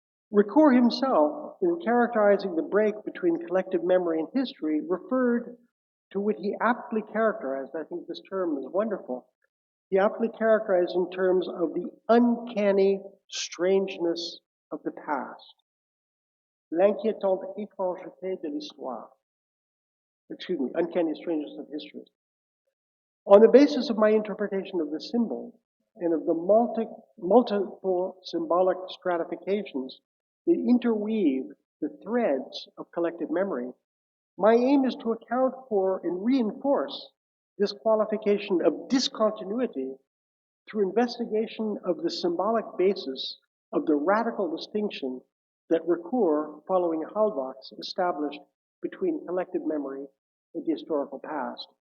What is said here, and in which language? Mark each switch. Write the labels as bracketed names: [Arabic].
[English] Ricoeur himself, in characterizing the break between collective memory and history, referred to what he aptly characterized, I think this term is wonderful, he aptly characterized in terms of the uncanny strangeness of the past. [French] l'inquiétante étrangeté de l'histoire. [English] Excuse me, uncanny strangeness of history. On the basis of my interpretation of the symbol and of the multiple symbolic stratifications that interweave the threads of collective memory, my aim is to account for and reinforce this qualification of discontinuity through investigation of the symbolic basis of the radical distinction that Ricoeur, following Halbach's, established between collective memory and the historical past.